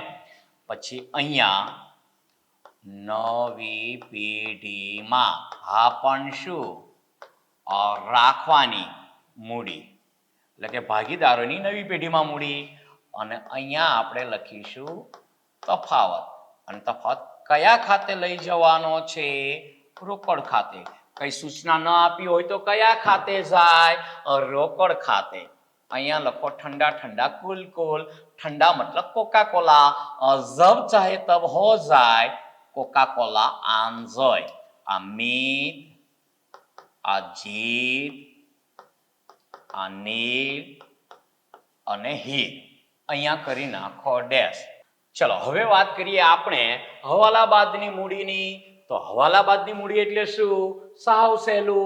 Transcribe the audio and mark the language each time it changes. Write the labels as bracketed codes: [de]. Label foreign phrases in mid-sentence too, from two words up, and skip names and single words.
[gu] પછી અહીંયા નવી પેઢીમાં હા પણ શું રાખવાની મૂડી એટલે કે ભાગીદારોની નવી પેઢીમાં મૂડી. અને અહીંયા આપણે લખીશું તફાવત. અને તફાવત કયા ખાતે લઈ જવાનો છે? રોકડ ખાતે. કઈ સૂચના ન આપી હોય તો કયા ખાતે જાય? રોકડ ખાતે. અહીંયા લખો [hi] ठंडा ठंडा [en] cool cool. [hi] ठंडा मतलब कोका कोला. जब चाहे तब हो जाए कोका कोला आंजोय. [gu] આ મીત, આ જીત, આ નીલ અને હીર. અહીંયા કરી નાખો ડેશ. ચલો હવે વાત કરીએ આપણે હવાલા બાદની મૂડીની. તો હવાલા બાદની મૂડી એટલે શું? સાવ સહેલું.